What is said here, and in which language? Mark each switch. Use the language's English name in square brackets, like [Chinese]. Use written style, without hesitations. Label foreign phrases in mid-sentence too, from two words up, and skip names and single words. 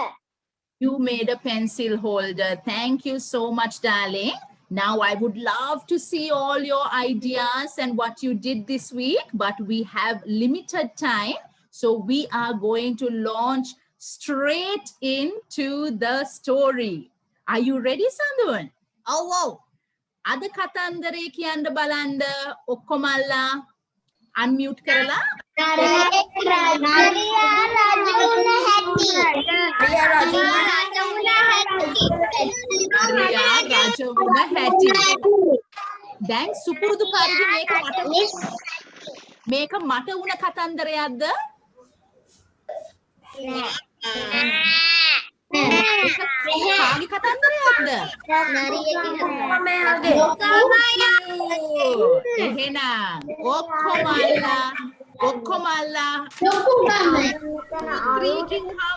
[English] You made a pencil holder. Thank you so much, darling. Now I would love to see all your ideas and what you did this week, but we have limited time. So we are going to launch straight into the story. Are you ready, Sandun? Oh, wow. [Sinhala] අද කතන්දරේ කියන්ඩ බලන්ඩ ඔක්කොමල්ලා [English] unmute [Sinhala] කරලා. Nariya Rajuna Hatti. Nariya Rajavuna Hatti. දැන් සුපුරුදු පරිදි මේක මට වුණ කතන්දරයක්ද? කාගේ කතන්දරයක්ද? එහෙනම් ඔක්කොමල්ලා three කිව්වම